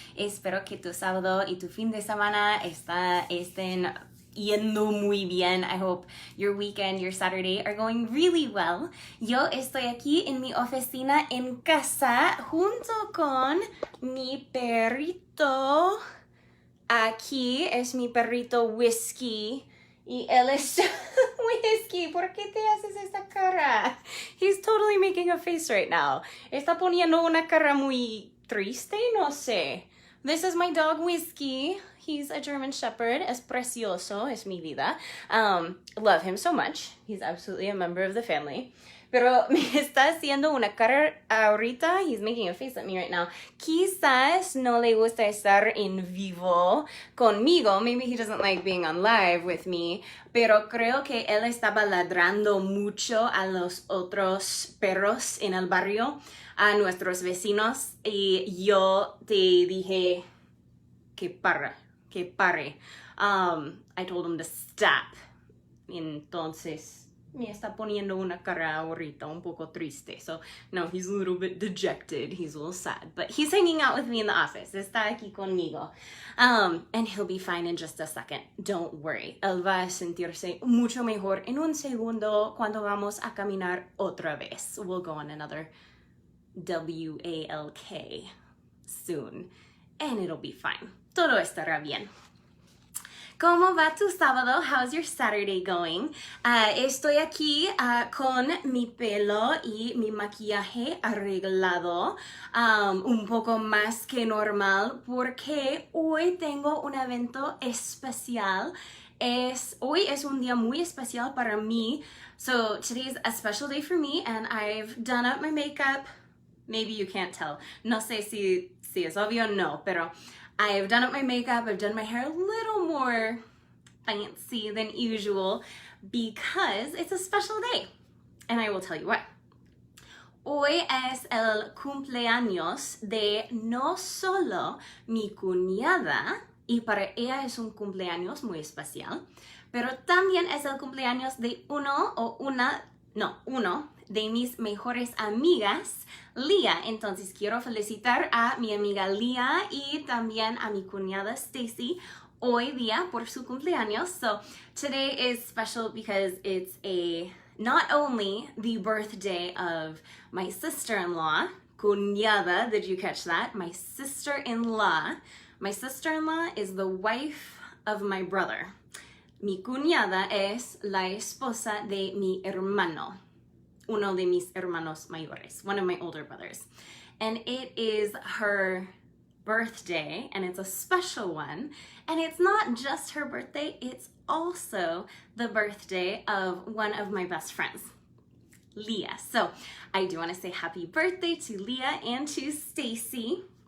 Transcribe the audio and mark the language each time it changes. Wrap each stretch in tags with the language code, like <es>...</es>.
<es>Espero que tu sábado y tu fin de semana estén yendo muy bien.</es> <en>I hope your weekend, your Saturday are going really well.</en> <es>Yo estoy aquí en mi oficina en casa junto con mi perrito. Aquí es mi perrito Whiskey. Y él es Whiskey, ¿por qué te haces esta cara?</es> <en>He's totally making a face right now.</en> <es>Está poniendo una cara muy triste, no sé.</es> <en>This is my dog Whiskey. He's a German Shepherd.</en> <es>Es precioso, es mi vida.</es> <en>Love him so much. He's absolutely a member of the family.</en> <es>Pero me está haciendo una cara ahorita.</es> <en>He's making a face at me right now.</en> <es>Quizás no le gusta estar en vivo conmigo.</es> <en>Maybe he doesn't like being on live with me.</en> <es>Pero creo que él estaba ladrando mucho a los otros perros en el barrio, a nuestros vecinos. Y yo te dije que pare.</es> <en>I told him to stop.</en> <es>Entonces me está poniendo una cara ahorita un poco triste.</es> <en>So, no, he's a little bit dejected. He's a little sad. But he's hanging out with me in the office.</en> <es>Está aquí conmigo.</es> <en>And he'll be fine in just a second. Don't worry.</en> <es>Él va a sentirse mucho mejor en un segundo cuando vamos a caminar otra vez.</es> <en>We'll go on another WALK soon. And it'll be fine.</en> <es>Todo estará bien. ¿Cómo va tu sábado?</es> <en>How's your Saturday going?</en> <es>Estoy aquí con mi pelo y mi maquillaje arreglado un poco más que normal porque hoy tengo un evento especial. Hoy es un día muy especial para mí.</es> <en>So today's a special day for me and I've done up my makeup. Maybe you can't tell.</en> <es>No sé si es obvio, no, pero</es> <en>I've done up my makeup, I've done my hair a little more fancy than usual because it's a special day. And I will tell you why.</en> <es>Hoy es el cumpleaños de no solo mi cuñada, y para ella es un cumpleaños muy especial, pero también es el cumpleaños de uno de mis mejores amigas, Leah. Entonces quiero felicitar a mi amiga Leah y también a mi cuñada Stacy hoy día por su cumpleaños.</es> <en>So today is special because it's not only the birthday of my sister-in-law, cuñada, did you catch that? My sister-in-law. My sister-in-law is the wife of my brother.</en> <es>Mi cuñada es la esposa de mi hermano, uno de mis hermanos mayores,</es> <en>one of my older brothers. And it is her birthday, and it's a special one. And it's not just her birthday, it's also the birthday of one of my best friends, Leah. So I do want to say happy birthday to Leah and to Stacy.</en>